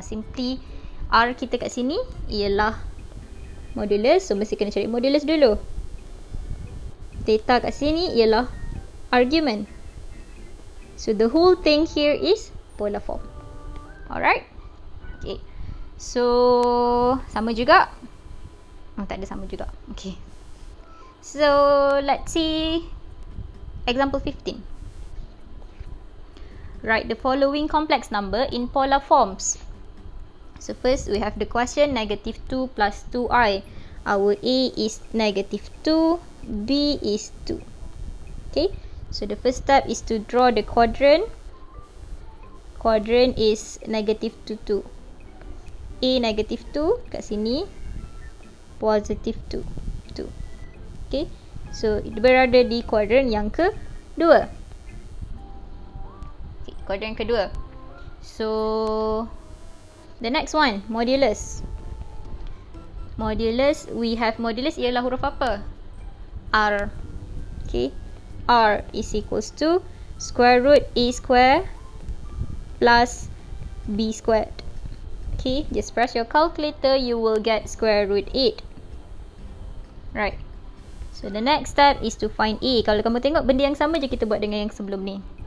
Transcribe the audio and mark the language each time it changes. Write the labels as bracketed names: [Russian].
[Malay] Simply R kita kat sini ialah modulus. So mesti kena cari modulus dulu. Theta kat sini ialah argument. [English] So the whole thing here is polar form. [Malay] Alright. Okay. So sama juga. Tak ada sama juga. Okay. [English] So let's see example 15. Write the following complex number in polar forms. So first we have the question negative 2 plus 2i. Our A is negative 2, B is 2. Okay. So the first step is to draw the quadrant. Quadrant is negative 2, 2. A negative 2 [Malay] kat sini. [English] Positive 2, 2. Okay. [Malay] So berada di quadrant yang kedua. [English] Okay, [Malay] quadrant kedua. [English] So the next one, modulus. Modulus, we have modulus [Malay] ialah huruf apa? [English] R. Okay. R is equals to square root A square plus B squared. Okay, just press your calculator, you will get square root 8. Right. So the next step is to find A. [Malay] Kalau kamu tengok benda yang sama je kita buat dengan yang sebelum ni.